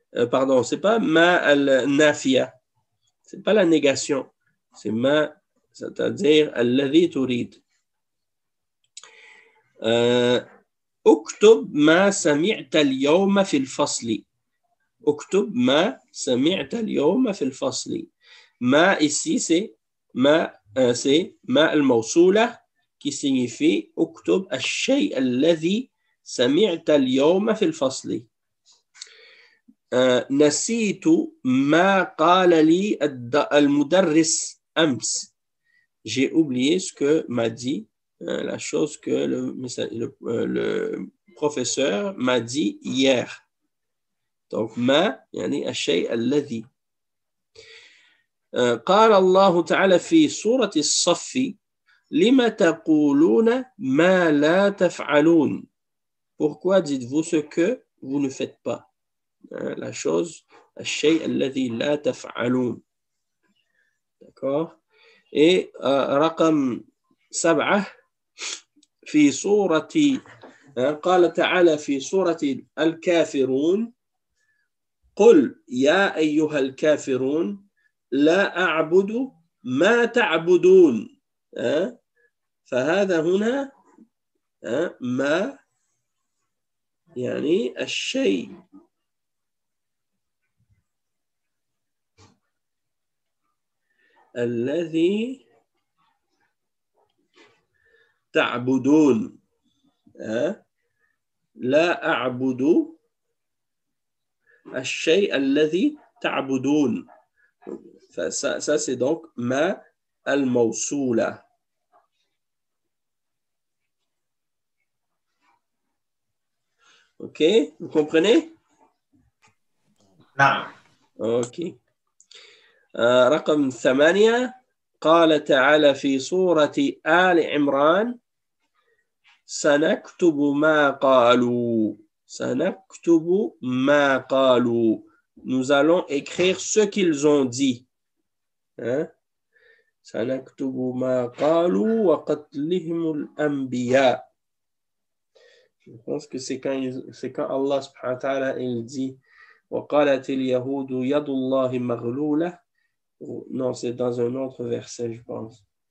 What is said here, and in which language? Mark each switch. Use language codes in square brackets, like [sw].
[fr] Pardon, c'est pas ma al-nafiya. C'est pas la négation. C'est ma, c'est-à-dire [ar] alladhi turid. اكتب ما سمعت اليوم في الفصل. اكتب ما سمعت اليوم في الفصل. [fr] ما ici c'est ma al-mawsoula qui signifie [ar] اكتب الشيء الذي سمعت اليوم في الفصل. نسيت ما قال لي المدرس أمس. [fr] J'ai oublié ce que m'a dit, la chose que le professeur m'a dit hier. Donc, [ar] ما يعني الشيء الذي. قال الله تعالى في سورة الصف لما تقولون ما لا تفعلون. [fr] Pourquoi dites-vous ce que vous ne faites pas? La chose, [ar] الشيء الذي لا تفعلون. [fr] D'accord? [ar] Et رقم 7 في سورة قال تعالى في سورة الكافرون قل يا أيها الكافرون لا أعبد ما تعبدون. فهذا هنا ما يعني الشيء الذي تعبدون. لا أعبد الشيء الذي تعبدون. [fr] Ça c'est donc ma al-mawsoula. OK? Vous comprenez? Non. OK. [ar] رقم 8 قال تعالى في سورة آل عمران سنكتب ما قالوا. سنكتب ما قالوا. [fr] Nous allons écrire ce qu'ils ont dit. [ar] سنكتب ما قالوا وقتلهم الأنبياء. [fr] Je pense que c'est quand Allah subhanahu wa ta'ala il dit [ar] وقالت اليهود يد الله مغلولة. [fr] Non, c'est dans un autre verset, je pense.